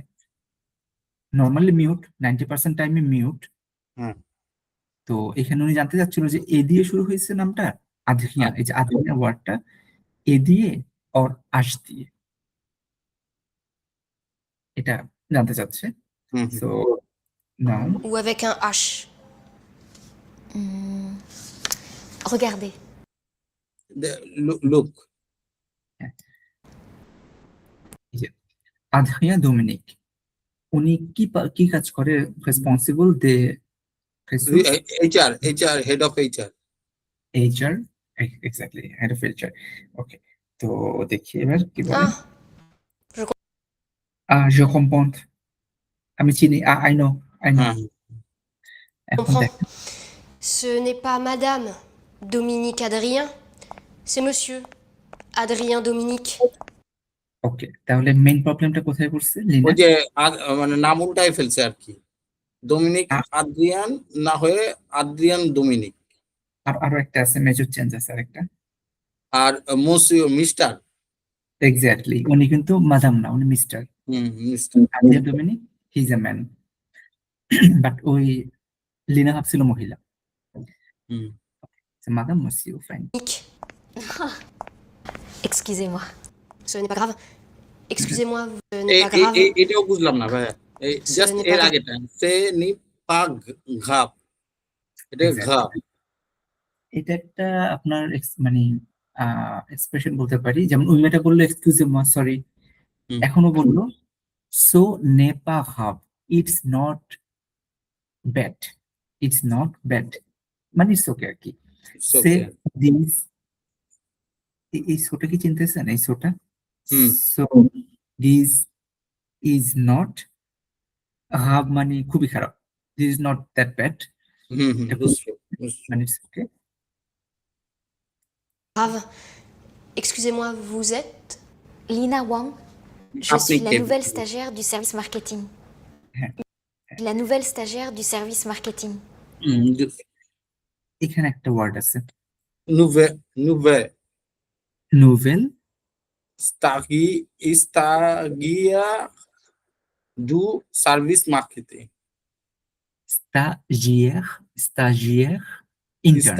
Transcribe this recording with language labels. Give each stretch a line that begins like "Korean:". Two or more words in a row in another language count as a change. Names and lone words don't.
Bangla: নর্মালি মিউট, 90% টাইমে মিউট। হুম। তো এখানে উনি জানতে চাচ্ছিল যে এ দিয়ে শুরু হয়েছে নামটা আদরিয়া, এই যে আদরিয়া ওয়ার্ডটা এ দিয়ে অর আশ দিয়ে, এটা জানতে চাচ্ছে।
English: so now
French: Ou avec un H? Regardez.
Bangla: লুক, আদরিয়া ডোমিনিক, উনি কি কাজ করে?
French: responsable de
English: HR head of HR. HR, exactly, head of HR.
Bangla: ওকে, তো দেখি এবার কি বলে।
French: je comprends,
Bangla: আমি চিনি,
English: I know.
Bangla: হ্যাঁ, এখন
French: Comprends.
Bangla: দেখেন,
French: Ce n'est pas Madame Dominique Adrien, c'est Monsieur Adrien Dominique.
Bangla: ওকে, তাহলে মেইন প্রবলেমটা কোথায় পড়ছে লিনা? ওই যে মানে নাম উল্টাই ফেলছে আর কি, ডোমিনিক আদ্রিয়ান না হয়ে আদ্রিয়ান ডোমিনিক। আর আরো একটা আছে, মেজর চেঞ্জ আছে আরেকটা। আর মোসিও মিস্টার, এক্স্যাক্টলি, উনি কিন্তু মাদাম না, উনি মিস্টার। মিস্টার। আদিয়া ডোমিনিক,
English: he is a man.
Bangla: বাট ওই লিনা ভাবছিল মহিলা।
French: madame monsieur, ফাইন। Excusez-moi. Ce n'est pas grave. Excusez-moi, ce n'est pas grave.
Bangla: এটাও বুঝলাম না ভাইয়া, জাস্ট
French: n'est
Bangla: এর
French: pas
Bangla: আগেটা
French: ce n'est pas grave,
Bangla: এটা ঘাপ। এটা একটা আপনার মানে এক্সপ্রেশন বলতে পারি, যেমন ওই মেয়েটা বললো
French: excusez-moi,
Bangla: সরি, এখনো বললো
French: ce n'est pas grave,
English: it's not bad, it's not bad,
Bangla: মানে
English: it's okay
Bangla: আর কি। সে দিস, এই সোটা কি চিনতেছেন? এই সোটা,
English: so this is not
Bangla: হাব মানে খুবই খারাপ,
English: this is not that bad, মানে it's okay.
French: Grave. Excusez-moi, vous êtes? Lina Wang. Je
Bangla: আপনি
French: suis la
Bangla: কে?
French: nouvelle stagiaire du service marketing.
Bangla: হ্যাঁ,
French: La nouvelle stagiaire du service marketing.
Bangla: এখানে একটা ওয়ার্ড আছে,
French: nouve nouve নোভেল stagiaire du service marketing স্টাজিয়ার ইন্টার্ন